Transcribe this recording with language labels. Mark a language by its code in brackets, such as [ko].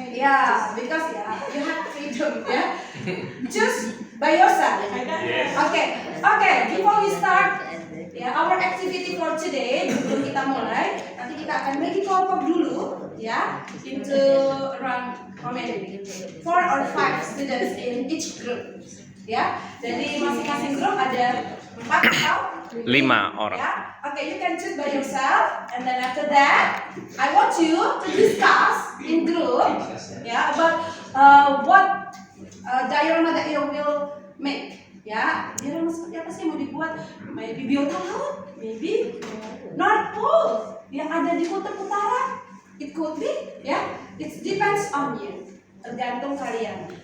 [en] Yeah, because you have freedom Choose by yourself. Okay. Before we start our activity for today, [id] sebelum kita mulai, nanti kita akan bagi kelompok dulu [en] into around how many? 4 or 5 students in each group. [id] Jadi masing-masing grup ada 4 atau 5 orang. [en] Okay, you can choose by yourself, and then after that, I want you to discuss in group, about what diorama that you will make, [id] diorama seperti apa sih yang mau dibuat? [en] Maybe biota laut, maybe North Pole [id] yang ada di kutub utara, [en] it could be, it depends on you, [id] tergantung kalian.